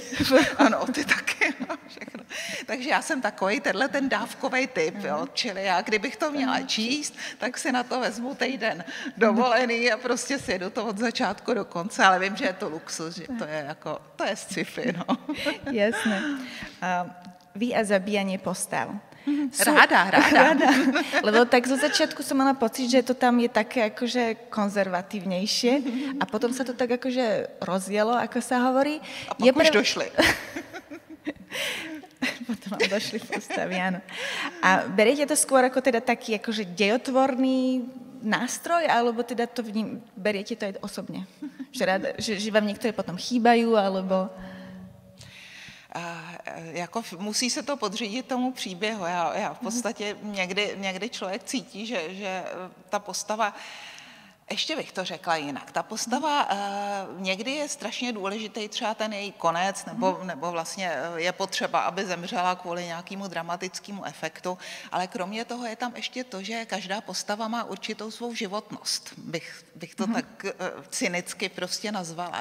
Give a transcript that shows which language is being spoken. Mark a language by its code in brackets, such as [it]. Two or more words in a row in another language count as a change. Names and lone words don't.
[cs] Ano, ty taky. No, všechno. Takže já jsem takový ten dávkový typ, jo? Čili já, kdybych to měla číst, tak si na to vezmu týden dovolený a prostě si jedu to od začátku do konce, ale vím, že je to luxus, že to je sci-fi, no. [sk] Jasné. Vy a zabíjanie postav. [cs] Ráda. [sk] Lebo tak zo začiatku som mala pocit, že to tam je také akože konzervatívnejšie a potom sa to tak akože rozjelo, ako sa hovorí. [cs] A pak už došli. [sk] Potom vám došli postavy, áno. A beriete to skôr ako teda taký akože dejotvorný nástroj, alebo teda to beriete to aj osobne? Že vám niektoré potom chýbajú, alebo... [cs] Jako musí se to podřídit tomu příběhu. Já v podstatě někdy člověk cítí, že ta postava, ještě bych to řekla jinak, ta postava někdy je strašně důležitý, třeba ten její konec, nebo vlastně je potřeba, aby zemřela kvůli nějakému dramatickému efektu, ale kromě toho je tam ještě to, že každá postava má určitou svou životnost, bych to tak cynicky prostě nazvala.